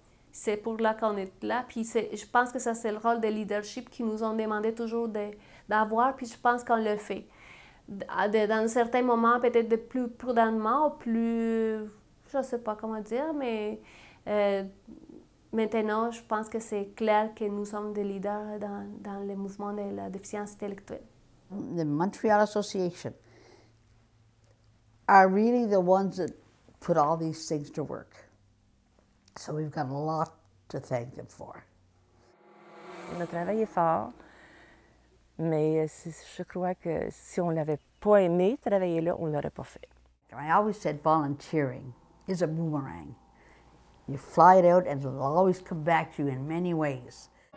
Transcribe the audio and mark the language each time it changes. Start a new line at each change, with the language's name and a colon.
French: C'est pour là qu'on est là. Puis je pense que ça, c'est le rôle de leadership qu'ils nous ont demandé toujours d'avoir, puis je pense qu'on le fait. Dans certains moments, peut-être de plus prudemment, ou plus... je ne sais pas comment dire, mais... Maintenant, je pense que c'est clair que nous sommes des leaders dans le mouvement de la déficience intellectuelle.
English: The Montreal Association are really the ones that put all these things to work. So we've got a lot to thank them for.
French: On a travaillé fort, mais je crois que si on ne l'avait pas aimé travailler là, on ne l'aurait pas fait.
English: I always said volunteering is a boomerang. You fly it out and it'll always come back to you in many ways.